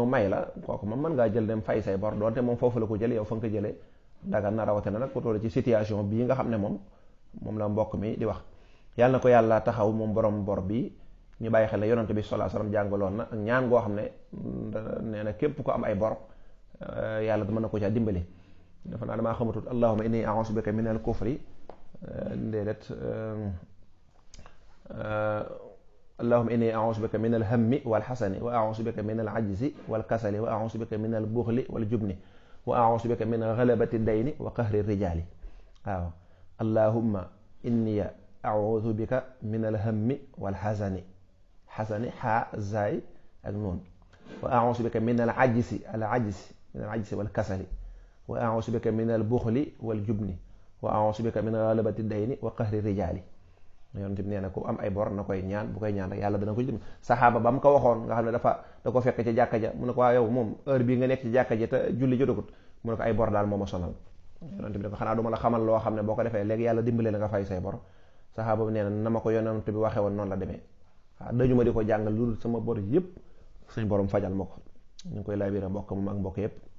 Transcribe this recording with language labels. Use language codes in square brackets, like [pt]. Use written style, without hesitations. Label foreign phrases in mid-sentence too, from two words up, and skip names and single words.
[wo] may la kooku moom mën ngaa jël dem fay say bor doonte moom foofu la ko jële yow fa nga ko jëlee dagan na rawatina nag ku toll ci situation bii nga xam ne moom la mbokk mi di wax yàlla na ko yàlla taxaw moom borom bor bi ñu bàyyi xel ne yonante bi [ar] صلى الله عليه وسلم [wo] jàngaloon na ak ñaan goo xam ne nee na képp ko am ay bor yàlla mën na ko caa dimbali dafa naa damaa xamatut [ar] اللهم إني أعوذ بك من الكفر [wo] déedéet [ar] اللهم إني أعوذ بك من الهم والحزن وأعوذ بك من العجز والكسل وأعوذ بك من البخل والجبن وأعوذ بك من غلبة الدين وقهر الرجال waaw اللهم إني أعوذ بك من الهم والحزن ha zay ak noon وأعوذ بك من العجز والكسل وأعوذ بك من البخل والجبن وأعوذ بك من غلبة الدين وقهر الرجال [wo] yonent bi nee na ku am ay bor na koy ñaan bu koy ñaan rek yàlla dana ko jëm saxaaba ba mu ko waxoon nga xam ne da ko fekk ci jàkka ja mu ne ko waa yow moom heure bii nga nekk ci jàkka ja te julli jotagut mu ne ko ay bor daal moo ma sonal yonent bi ne ko xanaa duma la xamal loo xam ne boo ko defee léegi yàlla dimbale la nga fay say bor saxaaba bi nee na ma ko yonent bi waxee woon noonu la demee waaw dañu ma di ko jàngal lu dul sama bor yëpp suñ borom fajal ma ko ñu ngi koy laabira mbokk moom ak mbokk yëpp